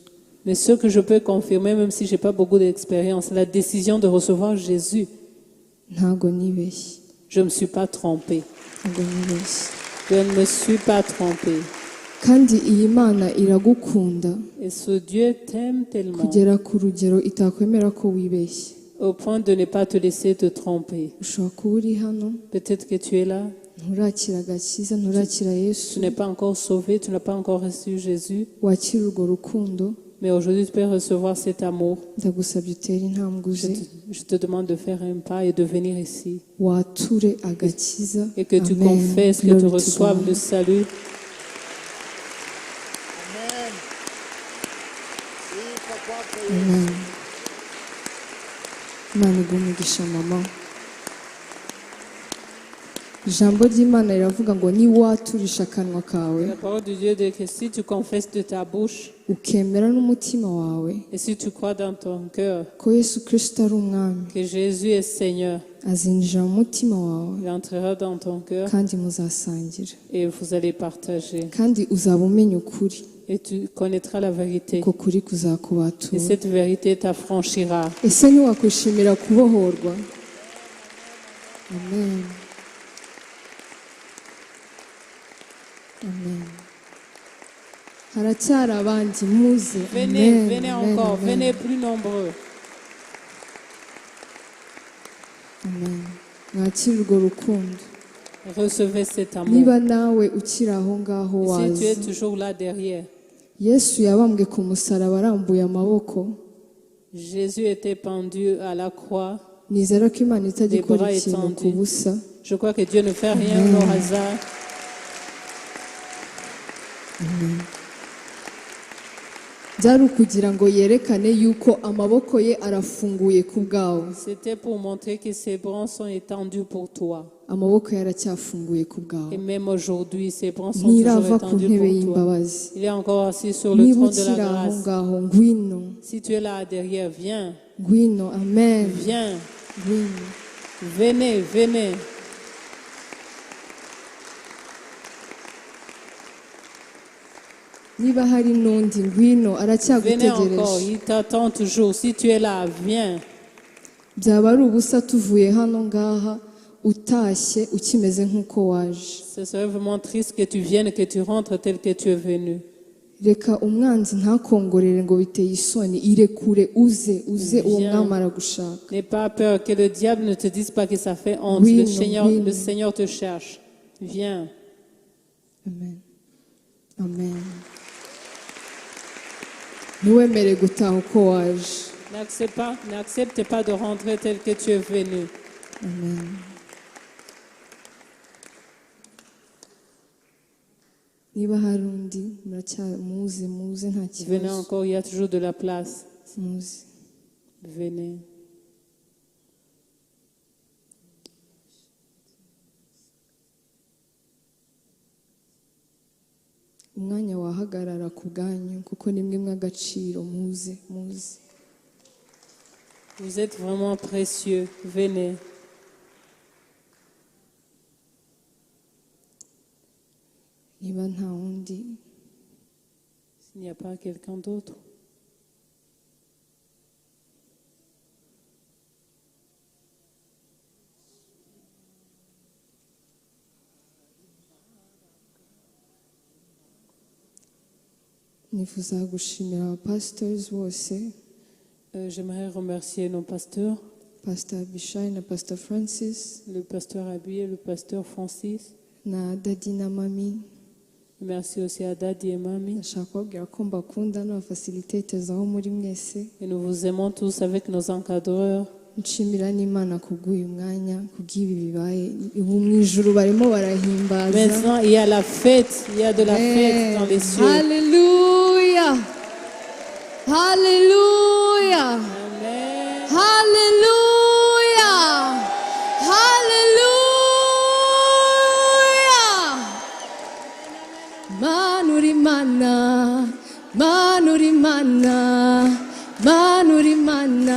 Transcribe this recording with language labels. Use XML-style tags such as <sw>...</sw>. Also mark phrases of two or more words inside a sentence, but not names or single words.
<fr>Mais ce que je peux confirmer, même si je n'ai pas beaucoup d'expérience, la décision de recevoir Jésus,</fr> <rw>Ntago nibeshye,</rw> <fr>je ne me suis pas trompée.</fr> <rw>ntago nibeshye.</rw> <fr>Je ne me suis pas trompée.</fr> <rw>Kandi iyi Mana iragukunda</rw> <fr>Et ce Dieu t'aime tellement</fr> <rw>kugera ku rugero itakwemera ko wibeshye.</rw> <fr>au point de ne pas te laisser te tromper.</fr> <rw>Ushobora kuba uri hano,</rw> <fr>Peut-être que tu es là,</fr> <rw>nturakira agakiza, nturakira</rw> <fr>tu Yesu, n'es pas encore sauvé, tu n'as pas encore reçu Jésus,</fr> <rw>wakira urwo rukundo.</rw> <fr>mais aujourd'hui tu peux recevoir cet amour.</fr> <rw>Ndagusabye utere intambwe uze,</rw> <fr>Je te demande de faire un pas et de venir ici.</fr> <rw>wature agakiza.</rw> <fr>Et que tu Amen. confesses, que</fr> <en>Glory</en> <fr>tu</fr> <en>to</en> <fr>reçoives</fr> <en>God.</en> <fr>le salut. Amen.</fr> <rw>Imana iguhe umugisha mama. Ijambo ry'Imana riravuga ngo niwaturisha akanwa kawe,</rw> <fr>La parole de Dieu dit que si tu confesses de ta bouche</fr> <rw>ukemera n'umutima wawe</rw> <fr>et si tu crois dans ton cœur</fr> <rw>ko Yesu Kristo ari umwami,</rw> <fr>que Jésus est Seigneur,</fr> <rw>azinjira mu mutima wawe</rw> <fr>il entrera dans ton cœur</fr> <rw>kandi muzasangira,</rw> <fr>et vous allez partager.</fr> <rw>kandi uzaba umenya ukuri,</rw> <fr>Et tu connaîtras la vérité.</fr> <rw>uko kuri</rw> <fr>Et</fr> <rw>kuzakubatura.</rw> <fr>cette vérité t'affranchira.</fr> <rw>Ese ntiwakwishimira kubohorwa? Amen. Amen. Haracyari abandi muze.</rw> <fr>Venez, Amen, venez amen, encore, amen. venez plus nombreux. Amen.</fr> <rw>Mwakire urwo rukundo.</rw> <fr>Recevez cet amour.</fr> <rw>Niba nawe ukiri aho ngaho</rw> <fr>Et si tu es</fr> <rw>waza,</rw> <fr>toujours là derrière,</fr> <rw>Yesu yabambwe ku musaraba arambuye amaboko.</rw> <fr>Jésus était pendu à la croix.</fr> <rw>Nizera ko Imana itajya</rw> <fr>Les</fr> <rw>ikora</rw> <fr>bras</fr> <rw>ikintu ku</rw> <fr>étendus.</fr> <rw>busa.</rw> <fr>Je crois que Dieu ne fait rien au hasard.</fr> <rw>Byari ukugira ngo yerekane yuko amaboko ye arafunguye ku bwawe.</rw> <fr>C'était pour montrer que ses bras sont étendus pour toi.</fr> <rw>Amaboko ye aracyafunguye ku bwawe.</rw> <fr>Et même aujourd'hui, ses bras sont toujours</fr> <rw>Ntirava ku</rw> <fr>étendus</fr> <rw>ntebe</rw> <fr>pour toi.</fr> <rw>y'imbabazi.</rw> <fr>Il est encore assis sur le</fr> <rw>Niba</rw> <fr>trône de</fr> <rw>ukiri</rw> <fr>la</fr> <rw>aho</rw> <fr>grâce.</fr> <rw>ngaho ngwino,</rw> <fr>Si tu es là derrière, viens.</fr> <rw>ngwino amen</rw> <fr>Viens.</fr> <rw>ngwino</rw> <fr>Venez, venez.</fr> <rw>niba hari n'undi ngwino</rw> <fr>Venez encore,</fr> <rw>aracyagutegereje</rw> <fr>il t'attend toujours. Si tu es là, viens.</fr> <rw>byaba ari ubusa tuvuye hano ngaha utashye ukimeze nk'uko waje</rw> <fr>Ce serait vraiment triste que tu viennes, que tu rentres tel que tu es venu.</fr> <rw>reka umwanzi ntakongorere ngo biteye isoni irekure uze uwo</rw> <fr>Viens.</fr> <rw>mwami aragushaka</rw> <fr>N'aie pas peur que le diable ne te dise pas que ça fait honte. Oui, le, non, Seigneur, oui, le non. Seigneur te cherche. Viens.</fr> <rw>amen amen ntiwemere gutaha uko waje</rw> <fr>N'accepte pas de rentrer tel que tu es venu.</fr> <rw>amen niba hari undi muze nta</rw> <fr>Venez</fr> <rw>kibazo</rw> <fr>encore, il y a toujours de la place.</fr> <rw>muze</rw> <fr>Venez.</fr> <rw>umwanya wahagarara ku bwanyu kuko ni mwe mw'agaciro muze</rw> <fr>Vous êtes vraiment précieux. Venez.</fr> <rw>niba nta wundi</rw> <fr>S'il n'y a pas quelqu'un d'autre.</fr> <rw>nifuza gushimira abapasitors bose</rw> <fr>J'aimerais remercier nos pasteurs,</fr> <rw>pastor Abishai na pastor Francis</rw> <fr>le pasteur Abi et le pasteur Francis.</fr> <rw>na dadi na mami</rw> <fr>Merci aussi à Daddy et Mami.</fr> <rw>ndashaka kubabwira ko mbakunda n'abafacilitators aho muri mwese</rw> <fr>Et nous vous aimons tous avec nos encadreurs.</fr> <rw>nshimira n'imana kubw'uyu mwanya kubw'ibi bibaye ubu mu ijuru barimo barahimbaza</rw> <fr>Maintenant, il y a la fête. Il y a de la fête dans les cieux. Hallelujah. Hallelujah. Amen. Hallelujah. Hallelujah. Manuri mana, manuri mana, manuri mana.</fr>